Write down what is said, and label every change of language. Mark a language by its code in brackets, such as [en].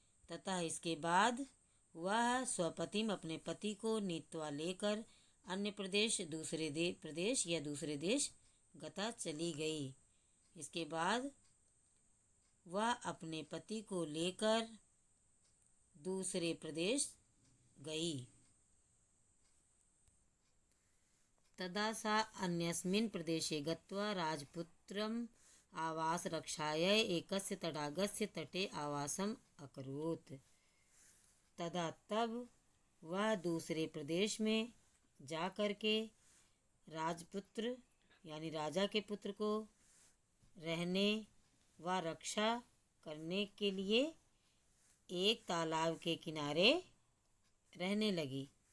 [hi] ततः इसके बाद वह स्वपतिम अपने पति को नीत्वा लेकर अन्य प्रदेश, दूसरे प्रदेश या दूसरे देश गता चली गई। इसके बाद वह अपने पति को लेकर दूसरे प्रदेश गई। [sa] तदा सा अन्यस्मिन् प्रदेशे गत्वा राजपुत्रम् आवास रक्षायै एकस्य तडागस्य तटे आवासम अकरोत्। [hi] तदा तब वह दूसरे प्रदेश में जा कर के राजपुत्र यानी राजा के पुत्र को रहने व रक्षा करने के लिए एक तालाब के किनारे रहने लगी।